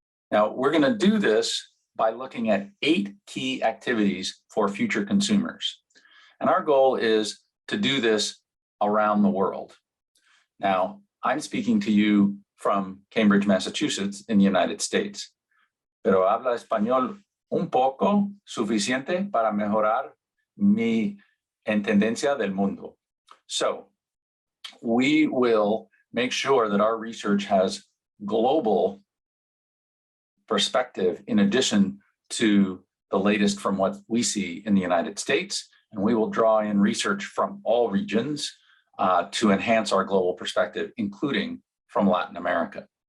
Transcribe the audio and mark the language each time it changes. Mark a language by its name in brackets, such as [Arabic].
[English] Now, we're going to do this by looking at 8 key activities for future consumers. And our goal is to do this around the world. Now, I'm speaking to you from Cambridge, Massachusetts in the United States. [Spanish] Pero habla español un poco suficiente para mejorar mi entendencia del mundo. [English] So we will make sure that our research has global perspective in addition to the latest from what we see in the United States. And we will draw in research from all regions to enhance our global perspective, including from Latin America.